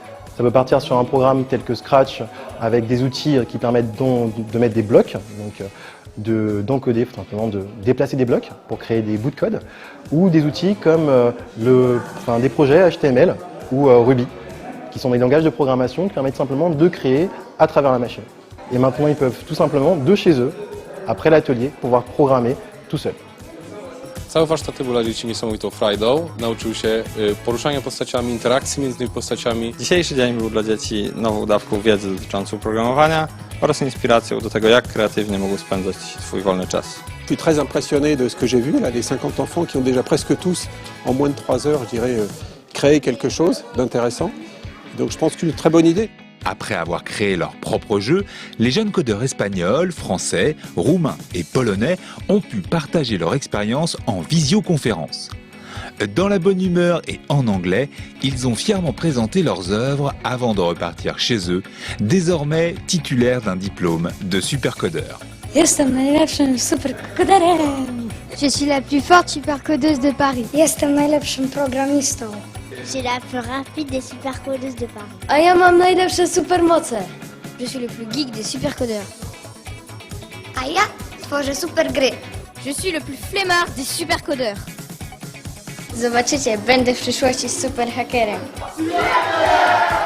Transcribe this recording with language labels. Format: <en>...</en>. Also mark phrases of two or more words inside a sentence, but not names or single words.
<fr>Ça peut partir sur un programme tel que Scratch avec des outils qui permettent de mettre des blocs, donc d'encoder, tout simplement de déplacer des blocs pour créer des bouts de code, ou des outils comme des projets HTML ou Ruby, qui sont des langages de programmation qui permettent simplement de créer à travers la machine. Et maintenant, ils peuvent tout simplement, de chez eux, après l'atelier, pouvoir programmer tout seul.</fr> <pl>Całe warsztaty były dla dzieci niesamowitą frajdą. Nauczył się poruszania postaciami, interakcji między tymi postaciami. Dzisiejszy dzień był dla dzieci nową dawką wiedzy dotyczącą programowania oraz inspiracją do tego, jak kreatywnie mogą spędzać swój wolny czas.</pl> <fr>Je suis très impressionné de ce que j'ai vu, là, les 50 enfants qui ont déjà presque tous, en moins de 3 heures, je dirais, créé quelque chose d'intéressant. Donc je pense qu'une très bonne idée. Après avoir créé leur propre jeu, les jeunes codeurs espagnols, français, roumains et polonais ont pu partager leur expérience en visioconférence. Dans la bonne humeur et en anglais, ils ont fièrement présenté leurs œuvres avant de repartir chez eux, désormais titulaires d'un diplôme de supercodeur.</fr> <pl>Jestem najlepszym superkoderem.</pl> <fr>Je suis la plus forte supercodeuse de Paris.</fr> <pl>Jestem najlepszym programistą.</pl> <fr>Je suis la plus rapide des supercodeuses de Paris.</fr> <pl>A ja mam najlepsze supermoce.</pl> <fr>Je suis le plus geek des supercodeurs.</fr> <pl>A ja tworzę super gry.</pl> <fr>Je suis le plus flemmard des supercodeurs.</fr> <pl>Zobaczycie, będę w przyszłości super hakerem.</pl>